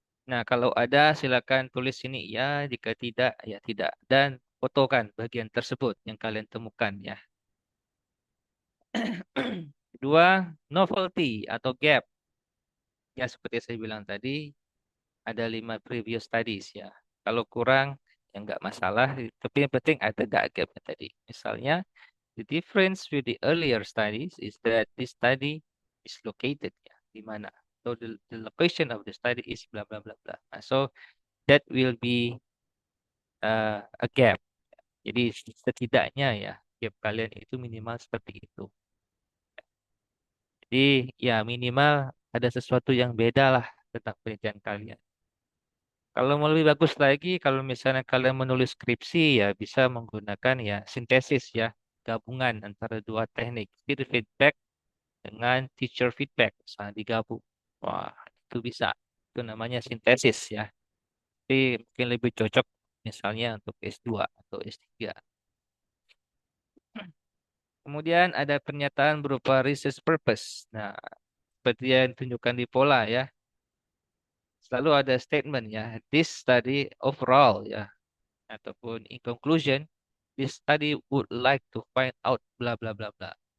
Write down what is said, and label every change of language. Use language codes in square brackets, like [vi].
[id] Nah, kalau ada silakan tulis ini ya, jika tidak ya tidak dan fotokan bagian tersebut yang kalian temukan ya. Kedua, novelty atau gap. Ya, seperti saya bilang tadi, ada 5 previous studies ya. Kalau kurang, ya nggak masalah. Tapi yang penting ada nggak gapnya tadi. Misalnya, [en] the difference with the earlier studies is that this study is located [id] ya, di mana. [en] So the location of the study is bla bla bla bla. Nah, so that will be a gap. [id] Jadi setidaknya ya gap kalian itu minimal seperti itu. Jadi ya minimal ada sesuatu yang beda lah tentang penelitian kalian. Kalau mau lebih bagus lagi, kalau misalnya kalian menulis skripsi ya bisa menggunakan ya sintesis ya, gabungan antara dua teknik, peer feedback dengan teacher feedback, misalnya digabung. Wah, itu bisa. Itu namanya sintesis ya. Tapi mungkin lebih cocok misalnya untuk S2 atau S3. Kemudian ada pernyataan berupa research purpose. Nah, seperti yang ditunjukkan di pola ya. Selalu ada statement ya. [en] This study overall [id] ya. Ataupun [en] in conclusion, this study would like to find out bla bla bla bla.